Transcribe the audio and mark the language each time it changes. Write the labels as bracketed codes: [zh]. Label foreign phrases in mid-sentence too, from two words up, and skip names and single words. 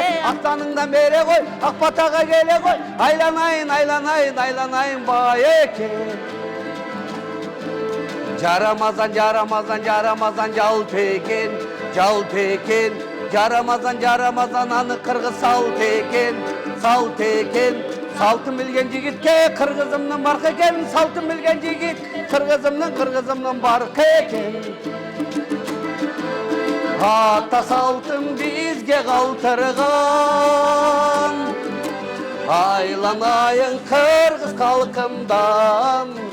[ky] Ақтаныңдан бере кой, Акбатага келе кой, айланайын, айланайын, айланайын байеке. Жарамазан, жарамазан, жарамазан, жалт экен, жалт экен. Жарамазан, жарамазан, аны Кыргыз салт экен, салт экен. [kk] Sалтын білген жігітке қырғызымның барқы екен, салтын білген жігіт қырғызымның барқы екен. Ата салтын бізге қалтырған, айланайын қырғыз қалқымдан.